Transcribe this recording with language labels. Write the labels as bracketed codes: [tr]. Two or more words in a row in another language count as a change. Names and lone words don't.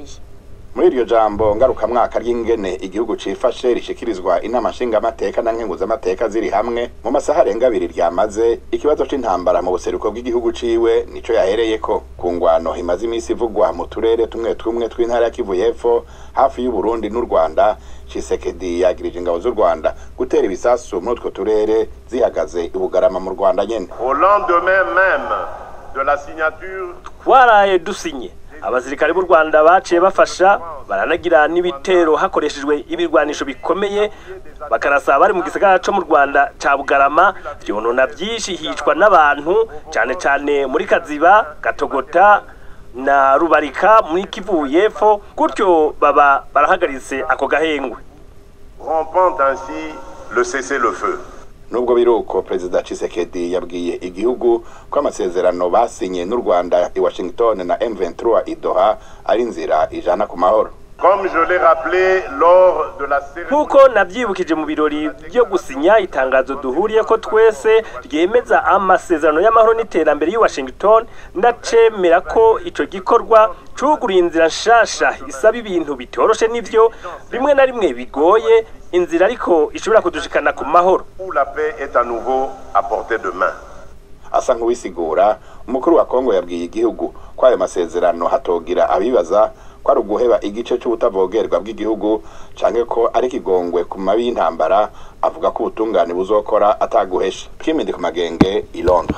[rn] Muri iryo jambo ngarukamwaka ry'ingene igihugu cifashe rishikirizwa inama nshingamateka na nkenguzamateka ziri hamwe mu masaha arenga 2 ryamaze, ikibazo c'intambara mu buseruko bw'igihugu ciwe nico yahereyeko. Ku ngwano imaze imisi ivugwa mu turere tumwe tw'intara ya Kivu y'Epfo hafi y'u Burundi n'u Rwanda, Tshisekedi yagirije ingabo z'u Rwanda gutera ibisasu muri utwo turere zihagaze i Bugarama mu Rwanda nyene. [fr] Au lendemain même de la signature [rn] twaraye dusinye abasirikare b'u Rwanda baciye bafasha baranagira n'ibitero hakoreshejwe ibirwanisho bikomeye, bakarasa bari mu gisagara cyo mu Rwanda ca Bugarama, vyonona byinshi, hicwa n'abantu cyane muri Kaziba, Gatogota na Rubarika muri Kivu y'Epfo. Gutyo baba barahagaritse ako gahengwe, [fr] rompant ainsi le cessez-le-feu. [rn] Nubwo biruko Perezida Tshisekedi yabwiye igihugu ko amasezerano basinye n'u Rwanda i Washington na M23 i Doha ari nzira ijana ku mahoro. [fr] Comme je l'ai rappelé lors de la cérémonie, [rn] nkuko nabyibukije mu birori byo gusinya itangazo duhuriye ko twese ryemeza amasezerano y'amahoro n'iterambere y'I Washington, ndacemera ko ico gikorwa cuguriye inzira nshasha isaba ibintu bitoroshe n'ivyo rimwe na rimwe bigoye, inzira ariko ishobora kudushikana ku mahoro. [fr] Où la paix est à nouveau à portée de main. [rn] Asa nk'uwisigura, umukuru wa Kongo yabwiye igihugu ko ayo masezerano hatogira abibaza ko ari uguheba igice c'ubutavogerwa bw'igihugu canke ko ari kigongwe ku mabi y'intambara. Avuga ko ubutungane buzokora ataguhesha. Prime Ndikumagenge i Londres.